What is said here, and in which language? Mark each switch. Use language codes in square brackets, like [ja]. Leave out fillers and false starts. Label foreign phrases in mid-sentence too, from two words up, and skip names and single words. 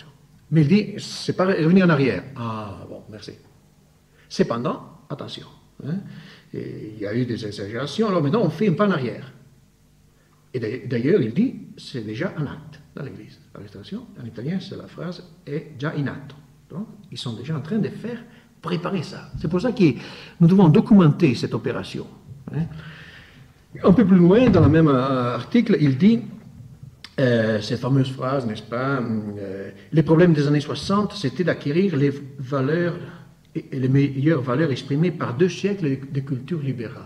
[fr] Mais il dit, c'est pas revenir en arrière. Ah, bon, merci. Cependant, attention, hein, il y a eu des exagérations, alors maintenant on fait un pas en arrière. Et d'ailleurs, il dit, c'est déjà un acte dans l'Église. La restauration, en italien, c'est la phrase [it] è già in atto. [fr] Donc, ils sont déjà en train de faire préparer ça. C'est pour ça que nous devons documenter cette opération. Hein. Un peu plus loin, dans le même article, il dit, cette fameuse phrase, n'est-ce pas, les problèmes des années 60, c'était d'acquérir les valeurs et les meilleures valeurs exprimées par 2 siècles de culture libérale.